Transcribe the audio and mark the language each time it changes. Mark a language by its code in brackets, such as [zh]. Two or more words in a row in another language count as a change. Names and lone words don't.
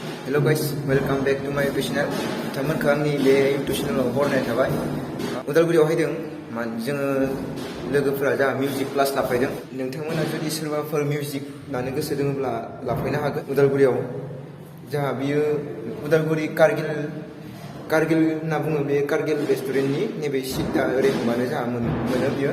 [en] Hello guys, welcome back to my YouTube channel. [brx] बिथांमोनखौ आंनि बे YouTube channel बरायनाय थाबाय। उदालगुरियाव हायदों जोङो लोगोफोरा जा मिउजिक क्लास लाफैदों। नोंथांमोना जुदि सोरबाफोर मिउजिक लानो गोसो दङब्ला लाफैनो हागोन उदालगुरियाव। जाहा बियो उदालगुरि कारगिल होनना बुङो बे कारगिल रेस्टुरेन्टनि नैबे सिटआ ओरै हमबानो जाहा मोनो बियो।